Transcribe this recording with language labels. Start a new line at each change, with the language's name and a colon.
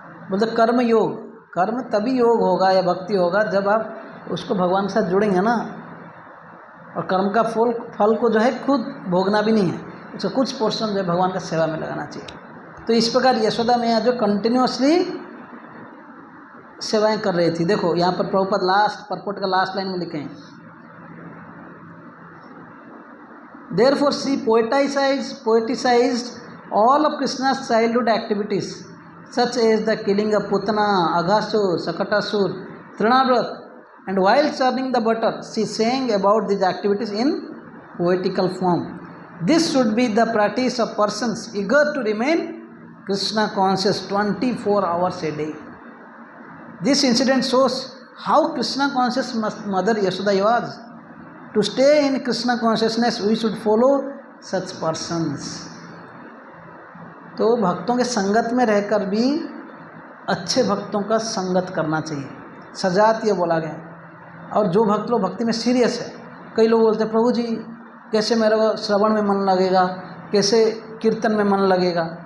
Hindi: बोलते कर्म योग, कर्म तभी योग होगा या भक्ति होगा जब आप उसको भगवान के साथ जुड़ेंगे ना। और कर्म का फल को जो है खुद भोगना भी नहीं है, उसका कुछ पोर्शन जो है भगवान का सेवा में लगाना चाहिए। तो इस प्रकार यशोदा मैया जो कंटिन्यूअसली सेवाएं कर रही थी। देखो यहाँ पर प्रभुपाद लास्ट परपोर्ट का लास्ट लाइन में लिखे हैं,
English: Therefore she poeticised all of Krishna's childhood activities such as the killing of Putana, Aghasur, Sakatasur, Trinavrat, and while churning the butter she sang about these activities in poetical form. This should be the practice of persons eager to remain Krishna conscious 24 hours a day. This incident shows how Krishna conscious Mother Yashoda was. To stay in Krishna consciousness we should follow such persons.
Hindi: तो भक्तों के संगत में रहकर भी अच्छे भक्तों का संगत करना चाहिए, सजात ये बोला गया। और जो भक्त लोग भक्ति में सीरियस है, कई लोग बोलते हैं प्रभु जी कैसे मेरा श्रवण में मन लगेगा, कैसे कीर्तन में मन लगेगा।